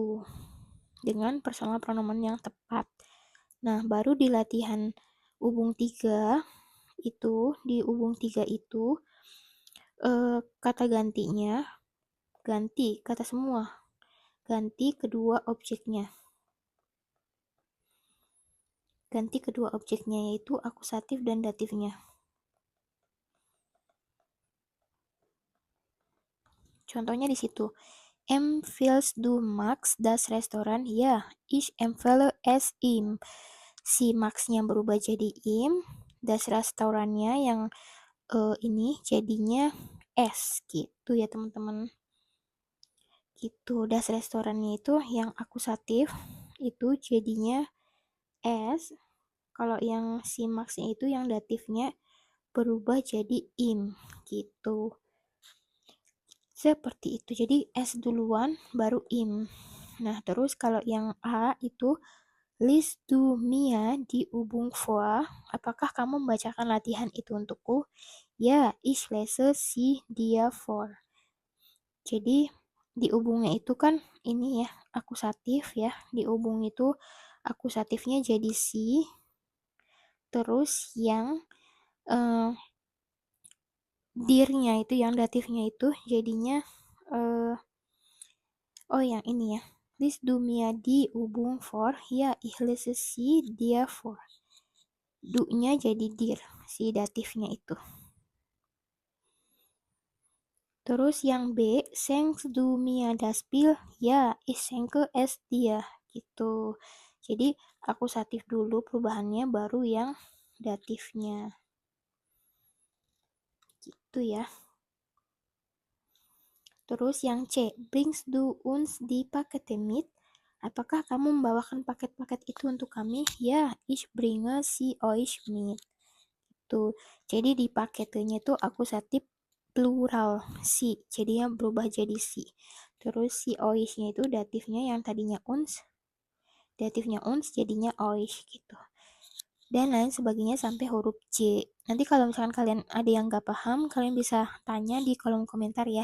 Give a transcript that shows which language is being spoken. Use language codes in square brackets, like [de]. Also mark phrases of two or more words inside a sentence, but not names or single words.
[id] Dengan [de] personal pronomen [id] yang tepat. Nah, baru di latihan Ubung 3 itu, di Ubung 3 itu kata gantinya ganti kata semua. Ganti kedua objeknya. Ganti kedua objeknya yaitu akusatif dan datifnya. Contohnya di situ. [de] Empfiehlst du Max das Restaurant? Ya, ich empfehle es ihm. [id] Si Max-nya berubah jadi im, [de] das Restaurannya [id] yang ini jadinya es gitu ya teman-teman. Gitu, [de] das Restorannya [id] itu yang akusatif itu jadinya es. Kalau yang si Max-nya itu yang datifnya berubah jadi im gitu. Seperti itu. Jadi S duluan baru im. Nah, terus kalau yang A itu [de] list du Mia di Ubung vor. [id] Apakah kamu membacakan latihan itu untukku? Ya, [de] ich lese sie dir vor. [id] Jadi di ubungnya itu kan ini ya, akusatif ya. Di ubung itu akusatifnya jadi si. Terus yang eh, dirnya itu yang datifnya itu jadinya eh, oh yang ini ya. [de] List du mir die Übung vor. Ya, ich lese sie dir vor. [id] Du-nya jadi dir, si datifnya itu. Terus yang B, [de] schenkst du mir das Bild? Ya, ich schenke es dir. [id] Gitu. Jadi akusatif dulu perubahannya baru yang datifnya. Gitu ya. Terus yang C, [de] bringst du uns die Pakete mit? [id] Apakah kamu membawakan paket-paket itu untuk kami? Ya, [de] ich bringe sie euch mit. [id] Tuh, jadi di paketnya itu akusatif plural si, jadinya berubah jadi si. Terus si euch-nya itu datifnya yang tadinya uns jadinya euch gitu. Dan lain sebagainya sampai huruf J. Nanti kalau misalkan kalian ada yang nggak paham, kalian bisa tanya di kolom komentar ya.